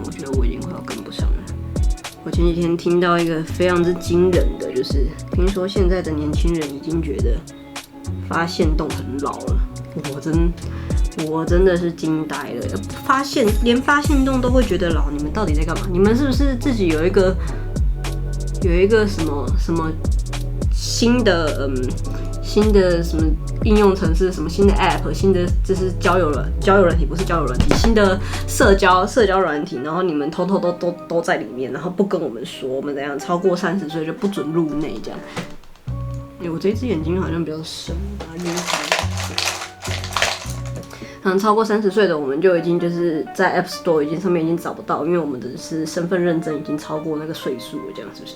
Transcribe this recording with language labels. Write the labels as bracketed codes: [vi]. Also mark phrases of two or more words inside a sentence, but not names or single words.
[zh] 我覺得我已經快要跟不上了。我前幾天聽到一個非常之驚人的，就是聽說現在的年輕人已經覺得發限動很老了。我真的是驚呆了，連發限動都會覺得老，你們到底在幹嘛？你們是不是自己有一個什麼新的什麼应用程式，什麼新的 App， 新的就是交友軟體，不是交友軟體，新的社交軟體，然後你們偷偷都在裡面，然後不跟我們說，我們怎樣超過30歲就不准入內這樣。我這隻眼睛好像比較深，把它暈開。超過30歲的我們就已經就是在 App Store 上面已經找不到，因為我們的是身份認證已經超過那個歲數了，這樣是不是？